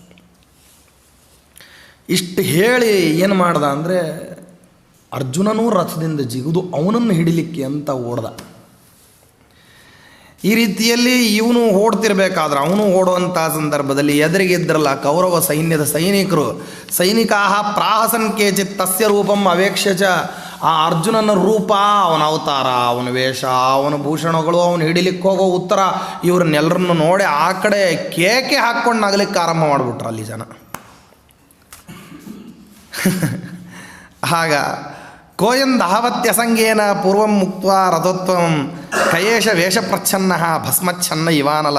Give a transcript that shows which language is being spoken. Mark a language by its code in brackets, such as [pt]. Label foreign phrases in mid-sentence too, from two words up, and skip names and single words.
[kn] ಇಷ್ಟು ಹೇಳಿ ಏನು ಮಾಡ್ದ ಅಂದರೆ ಅರ್ಜುನನೂ ರಥದಿಂದ ಜಿಗಿದು ಅವನನ್ನು ಹಿಡಿಲಿಕ್ಕೆ ಅಂತ ಓಡ್ದ. ಈ ರೀತಿಯಲ್ಲಿ ಇವನು ಓಡ್ತಿರ್ಬೇಕಾದ್ರೆ ಅವನು ಓಡುವಂಥ ಸಂದರ್ಭದಲ್ಲಿ ಎದುರಿಗಿದ್ರಲ್ಲ ಕೌರವ ಸೈನ್ಯದ ಸೈನಿಕರು, [sa] ಸೈನಿಕಾ ಪ್ರಾಹಸನ್ ಕೇಚಿತ್ ತಸ್ಯ ರೂಪಂ ಅವೇಕ್ಷ್ಯ ಚ. [kn] ಆ ಅರ್ಜುನನ ರೂಪ, ಅವನ ಅವತಾರ, ಅವನ ವೇಷ, ಅವನ ಭೂಷಣಗಳು, ಅವನು ಹಿಡಿಲಿಕ್ಕೆ ಹೋಗೋ ಉತ್ತರ, ಇವ್ರನ್ನೆಲ್ಲರನ್ನು ನೋಡಿ ಆ ಕಡೆ ಕೇಕೆ ಹಾಕ್ಕೊಂಡು ನಗಲಿಕ್ಕೆ ಆರಂಭ ಮಾಡಿಬಿಟ್ರು ಅಲ್ಲಿ ಜನ. [sa] ಆಗ ಕೋಯಂದಹವತ್ಯಸಂಗೇನ ಪೂರ್ವಂ ಮುಕ್ತ ರಥೋತ್ವಂ ಕಯೇಶ ವೇಷಪ್ರಚ್ಛನ್ನ ಭಸ್ಮಚ್ಛನ್ನ ಇವಾನಲಃ.